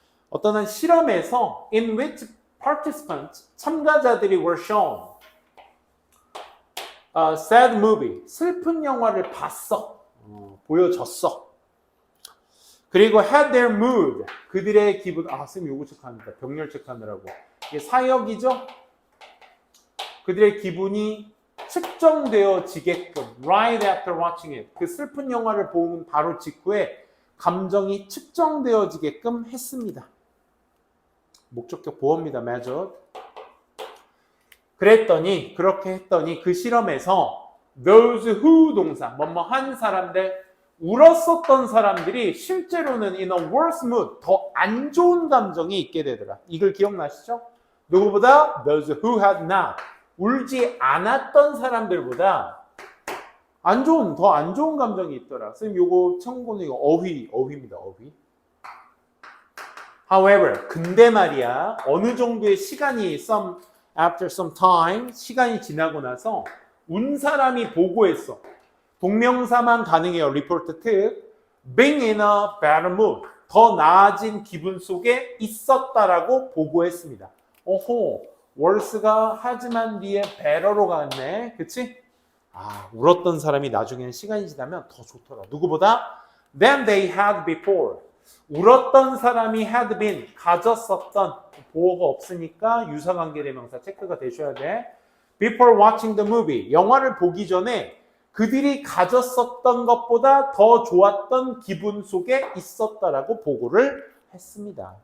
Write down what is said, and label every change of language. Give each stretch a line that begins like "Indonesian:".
Korean: 어떤 한 실험에서
English: in which participants,
Korean: 참가자들이
English: were shown a sad movie,
Korean: 슬픈 영화를 봤어. 보여줬어. 그리고
English: had their mood,
Korean: 그들의 기분, 선생님 요거 체크합니다. 병렬 체크하느라고. 이게 사역이죠? 그들의 기분이 측정되어지게끔
English: right after watching it,
Korean: 그 슬픈 영화를 본 바로 직후에 감정이 측정되어지게끔 했습니다. 목적격 보어입니다. measured. 그렇게 했더니 그 실험에서 those who 동사, 뭐뭐 한 사람들, 울었었던 사람들이 실제로는
English: in a worse mood,
Korean: 더 안 좋은 감정이 있게 되더라. 이걸 기억나시죠? 누구보다
English: those who had not,
Korean: 울지 않았던 사람들보다 더 안 좋은 감정이 있더라. 선생님 요거 참고는 이거 어휘입니다. 어휘. However, 근데 말이야, 어느 정도의 시간이
English: after some time,
Korean: 시간이 지나고 나서 운 사람이 보고했어. 동명사만 가능해요.
English: report to being in a better mood.
Korean: 더 나아진 기분 속에 있었다라고 보고했습니다. 오호, worse가 하지만 뒤에 better로 갔네. 그치? 울었던 사람이 나중에는 시간이 지나면 더 좋더라. 누구보다
English: than they had before.
Korean: 울었던 사람이
English: had been,
Korean: 가졌었던, 보어가 없으니까 유사관계대명사 체크가 되셔야 돼.
English: Before watching the movie,
Korean: 영화를 보기 전에 그들이 가졌었던 것보다 더 좋았던 기분 속에 있었다라고 보고를 했습니다.